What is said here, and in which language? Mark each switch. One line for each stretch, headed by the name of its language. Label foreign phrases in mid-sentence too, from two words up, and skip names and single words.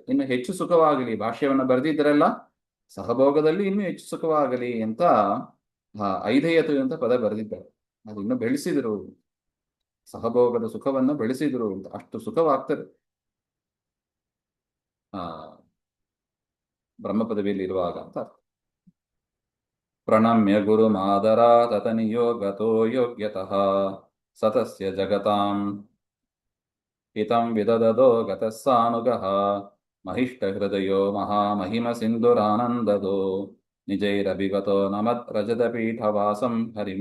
Kannada: ಇನ್ನು ಹೆಚ್ಚು ಸುಖವಾಗಲಿ, ಭಾಷ್ಯವನ್ನ ಬರೆದಿದ್ರಲ್ಲ, ಸಹಭೋಗದಲ್ಲಿ ಇನ್ನೂ ಹೆಚ್ಚು ಸುಖವಾಗಲಿ ಅಂತ ಐಧಯತು ಅಂತ ಪದ ಬರೆದಿದ್ದಾರೆ. ಅದು ಇನ್ನು ಬೆಳೆಸಿದ್ರು, ಸಹಭೋಗದ ಸುಖವನ್ನು ಬೆಳೆಸಿದ್ರು ಅಂತ. ಅಷ್ಟು ಸುಖವಾಗ್ತದೆ ಆ ಬ್ರಹ್ಮ ಪದವಿಯಲ್ಲಿ ಇರುವಾಗ ಅಂತ.
Sanskrit: ಪ್ರಣಮ್ಯ ಗುರು ಮಾದರಾ ತತ ನಿಯೋಗತೋ ಯೋಗ್ಯತಃ ಸತಸ್ಯ ಜಗತಾಂ ಹಿತಂ ವಿದದದೋ ಗತಃ ಸಾನುಗಃ ಮಹಿಷ್ಟ ಹೃದಯೋ ಮಹಾಮಹಿಮ ಸಿಂಧುರಾನಂದದೋ ನಿಜೈರಭಿಗತೋ ನಮತ್ ರಜತ ಪೀಠವಾಸಂ ಹರಿಂ.